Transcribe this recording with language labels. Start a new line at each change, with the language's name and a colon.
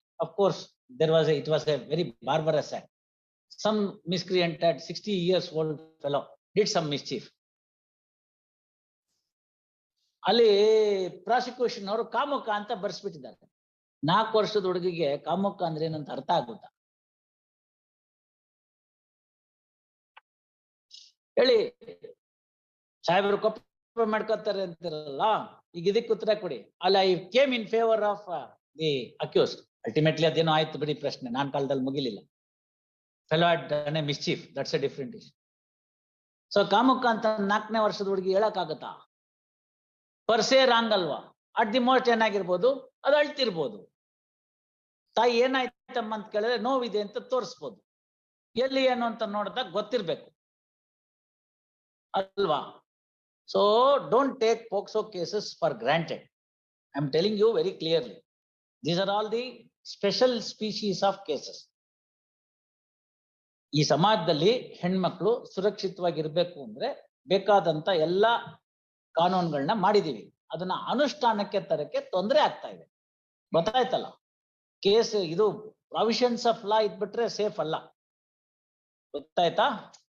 English: Of course it was a very barbarous act. Some miscreant at 60 years old fellow did some mischief.
Kannada: ಅಲ್ಲಿ prosecution ಅವರು ಕಾಮುಕ ಅಂತ ಬರ್ಸ್ಬಿಟ್ಟಿದ್ದಾರೆ. 4 ವರ್ಷದ ಹುಡುಗಿಗೆ ಕಾಮುಕ ಅಂದ್ರೆ ಏನಂತ ಅರ್ಥ ಆಗುತ್ತಾ? ಹೇಳಿ. ಸಾಹೇಬರು ಕೊಪ್ಪ ಮಾಡ್ಕೋತಾರೆ ಅಂತಿರಲ್ಲ, ಈಗ ಇದಕ್ಕೆ ಉತ್ತರ ಕೊಡಿ. ಅಲ್ಲ,
English: I came in favour of the accused.
Kannada: Ultimately ಅದೇನೋ ಆಯ್ತು ಬಿಡಿ, ಪ್ರಶ್ನೆ ನಾನ್ ಕಾಲದಲ್ಲಿ ಮುಗಿಲಿಲ್ಲ.
English: Fellow had done a mischief, that's a different issue.
Kannada: So ಕಾಮುಕ ಅಂತ 4ನೇ ವರ್ಷದ ಹುಡುಗಿ ಹೇಳಕ್ಕಾಗತ್ತಾ? ಪರ್ಸೇ ರಾಂಗ್ ಅಲ್ವಾ?
English: at the most
Kannada: ಏನಾಗಿರ್ಬೋದು, ಅದು ಅಳ್ತಿರ್ಬೋದು. ತಾಯಿ ಏನಾಯ್ತಮ್ಮ ಅಂತ ಕೇಳಿದ್ರೆ ನೋವಿದೆ ಅಂತ ತೋರಿಸ್ಬೋದು. ಎಲ್ಲಿ ಏನು ಅಂತ ನೋಡಿದಾಗ ಗೊತ್ತಿರ್ಬೇಕು ಅಲ್ವಾ?
English: So don't take POCSO cases for granted. I'm telling you very clearly. These are all the special species of cases.
Kannada: ಈ ಸಮಾಜದಲ್ಲಿ ಹೆಣ್ಮಕ್ಳು ಸುರಕ್ಷಿತವಾಗಿರ್ಬೇಕು ಅಂದ್ರೆ ಬೇಕಾದಂತ ಎಲ್ಲ ಕಾನೂನುಗಳನ್ನ ಮಾಡಿದೀವಿ. ಅದನ್ನ ಅನುಷ್ಠಾನಕ್ಕೆ ತರಕ್ಕೆ ತೊಂದರೆ ಆಗ್ತಾ ಇದೆ. ಗೊತ್ತಾಯ್ತಲ್ಲ? ಕೇಸ್ ಇದು
English: provisions of law
Kannada: ಇದ್ಬಿಟ್ರೆ ಸೇಫ್ ಅಲ್ಲ. ಗೊತ್ತಾಯ್ತಾ?